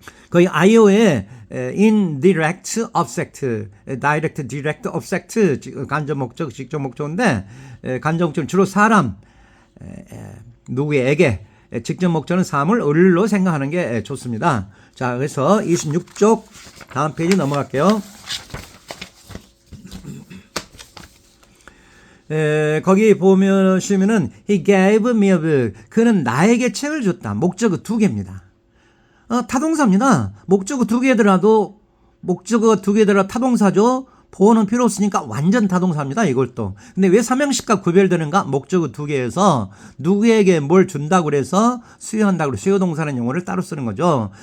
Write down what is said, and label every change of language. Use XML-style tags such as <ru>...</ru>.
<ko>거의 IO의 indirect, object, direct, direct, object 간접 목적, 직접 목적인데 간접 목적은 주로 사람, 누구에게 직접 목적은 사물, 을로 생각하는 게 좋습니다. 자, 그래서 26쪽 다음 페이지 넘어갈게요. 거기 보시면은</ko> <en>he gave me a book.</en> <ko>그는 나에게 책을 줬다. 목적어 2개입니다. 타동사입니다. 목적어 2개더라도 목적어 2개더라도 타동사죠. 보호는 필요 없으니까 완전 타동사입니다. 이것도. 근데 왜 3형식과 구별되는가? 목적어 2개에서 누구에게 뭘 준다고 그래서 수요한다고 그래서 수요동사라는 용어를 따로 쓰는 거죠.</ko>